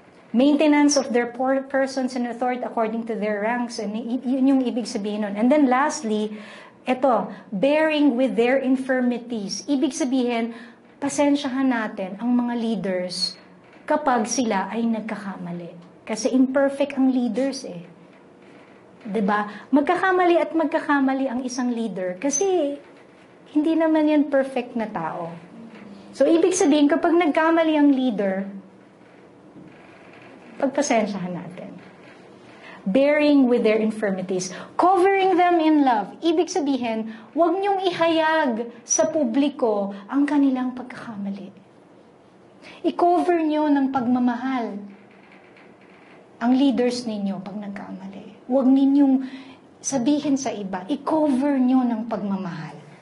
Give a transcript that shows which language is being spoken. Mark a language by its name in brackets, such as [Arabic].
[English] Maintenance of their persons in authority according to their ranks. And [Filipino] yun yung ibig sabihin nun. [English] And then lastly, ito, bearing with their infirmities. [Filipino] Ibig sabihin, pasensyahan natin ang mga leaders kapag sila ay nagkakamali. Kasi imperfect ang leaders eh. 'Di ba? Magkakamali at magkakamali ang isang leader kasi hindi naman yan perfect na tao. So, ibig sabihin, kapag nagkamali ang leader, pagpasensyahan natin. [English] Bearing with their infirmities. Covering them in love. [Filipino] Ibig sabihin, huwag niyong ihayag sa publiko ang kanilang pagkakamali. I-cover niyo ng pagmamahal ang leaders ninyo pag nagkamali. Huwag ninyong sabihin sa iba. I-cover niyo ng pagmamahal.